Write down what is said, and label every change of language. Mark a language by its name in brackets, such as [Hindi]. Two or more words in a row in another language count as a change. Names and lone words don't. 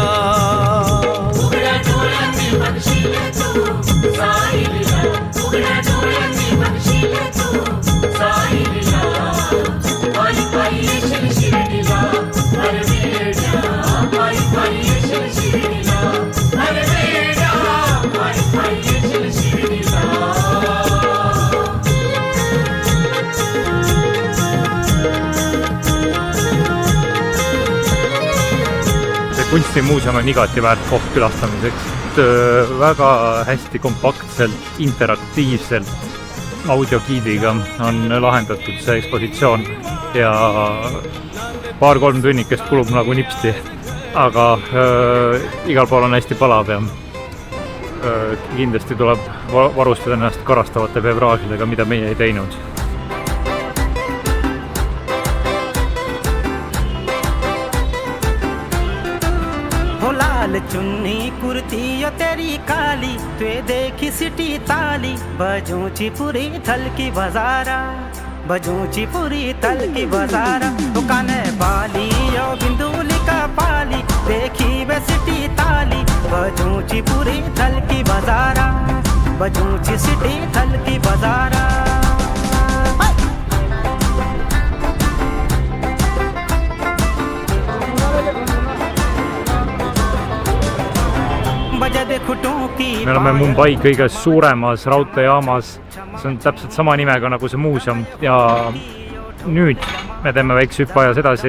[Marathi] उघड्या डोळ्यांनी बघशील तू साई लीला उघड्या डोळ्यांनी बघशील तू साई लीला पायी पायी येशील शिर्डीला अरे वेड्या पायी पायी येशील शिर्डीला अरे वेड्या पायी पायी येशील शिर्डीला [Estonian] Kunstimuuseum on igati väärt koht külastamiseks. Väga hästi kompaktselt, interaktiivselt audiogiidiga on lahendatud see ekspositsioon ja paar-kolm tunnikest kulub nagu nipsti, aga igal pool on hästi palav ja kindlasti tuleb varustada ennast karastavate bevraažidega, mida meie ei teinud. [Kumaoni] चुन्नी कुर्ती यो तेरी काली तुए देखी सिटी ताली बजूची पूरी थल की बाजारा बजूची पूरी थल की बाजारा दुकाने बाली यो बिंदुली का पाली देखी वे सिटी ताली बजूची पूरी थल की बाजारा बजूची सिटी थल की बाजारा [Estonian] Me oleme Mumbai kõige suuremas raudteejaamas, see on täpselt sama nimega nagu see muuseum ja nüüd me teeme väikse hüppajas edasi.